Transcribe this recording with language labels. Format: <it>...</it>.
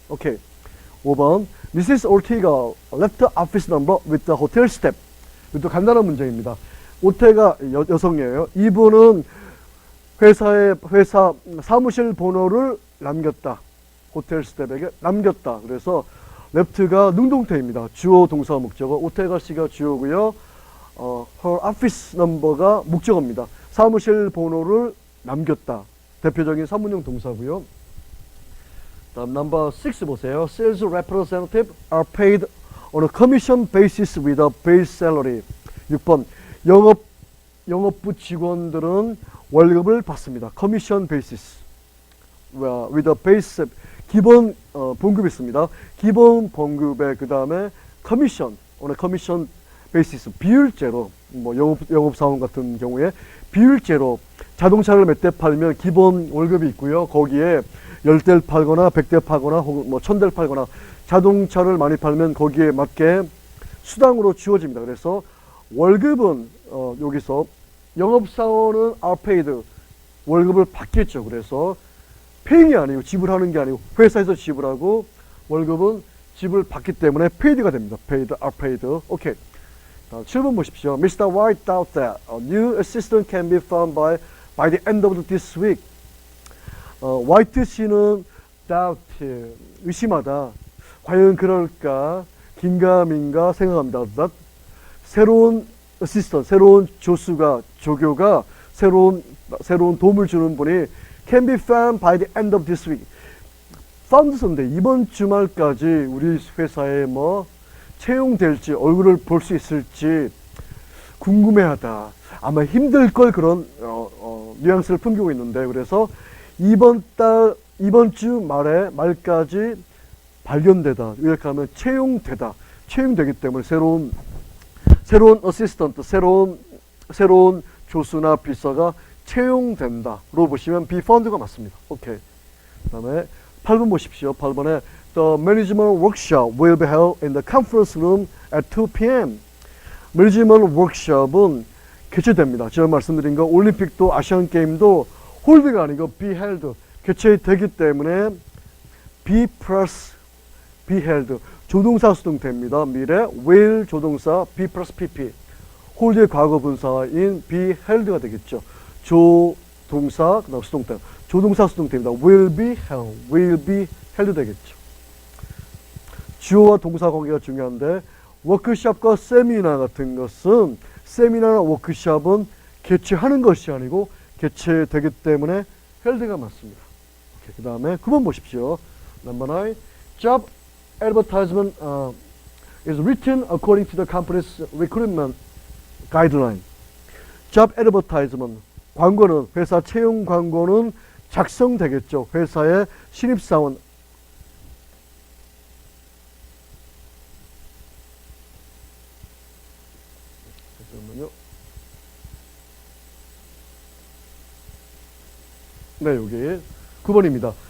<ko>오케이. 5번</ko> <en>Mrs. Ortega left office number with the hotel step.</en> <ko>이것도 간단한 문제입니다. 오테가 여성이에요. 이분은 회사 사무실 번호를 남겼다. 호텔 스텝에게 남겼다. 그래서 left가 능동태입니다. 주어, 동사, 목적어. 오테가 씨가 주어고요. her office number가 목적어입니다. 사무실 번호를 남겼다. 대표적인 산문형 동사고요. 다음 number 6 보세요.</ko> <en>Sales representative are paid on a commission basis with a base salary.</en> <ko>6번 영업부 직원들은 월급을 받습니다.</ko> <en>commission basis with a base</en> <ko>기본 봉급이 있습니다. 기본 봉급에 그 다음에 커미션, 오늘 커미션 베이시스 비율제로 뭐 영업사원 같은 경우에 비율제로 자동차를 몇 대 팔면 기본 월급이 있고요. 거기에 10대를 팔거나 100대 팔거나 혹은 뭐 1000대를 팔거나 자동차를 많이 팔면 거기에 맞게 수당으로 주어집니다. 그래서 월급은 여기서 영업사원은</ko> <en>are paid,</en> <ko>월급을 받겠죠. 그래서 paying이 아니고 지불하는 게 아니고 회사에서 지불하고 월급은 지불받기 때문에 paid가 됩니다.</ko> <en>paid, are paid.</en> <ko>오케이. 7번 보십시오. Mr.</ko> <en>White doubt that a new assistant can be found by the end of this week.</en> <ko>화이트 씨는 doubt, 의심하다. 과연 그럴까? 긴가민가 생각합니다. that 새로운 assistant, 새로운 조교가 새로운 도움을 주는 분이</ko> <en>can be found by the end of this week.</en> <ko>found Sunday, 이번 주말까지 우리 회사에 뭐 채용될지 얼굴을 볼 수 있을지 궁금해하다. 아마 힘들 걸 그런 뉘앙스를 풍기고 있는데, 그래서 이번 주 말까지 발견되다. 이렇게 하면 채용되기 때문에 새로운 어시스턴트, 새로운 조수나 비서가 채용된다로 보시면 be found가 맞습니다. 오케이. 그다음에 8번 보십시오. 8번에</ko> <en>The management workshop will be held in the conference room at 2 p.m.</en> <ko>매니지먼트 워크숍은 개최됩니다. 제가 말씀드린 거 올림픽도 아시안 게임도 홀드가 아니고 be held, 개최되기 때문에 be plus be held, 조동사 수동태입니다. 미래 will 조동사 be plus pp, 홀드의 과거 분사인 be held가 되겠죠. 조동사 그다음 수동태, 조동사 수동태입니다. will be held 되겠죠. 주어와 동사 관계가 중요한데 워크숍과 세미나 같은 것은, 세미나나 워크숍은 개최하는 것이 아니고 개최되기 때문에 held가 맞습니다. 그 다음에 9번 보십시오.</ko> <en>Number 9. Job advertisement is written according to the company's recruitment guideline.</en> <ko>Job advertisement, 광고는, 회사 채용 광고는 작성되겠죠. 회사의 신입사원, 네, 여기 9번입니다.</ko>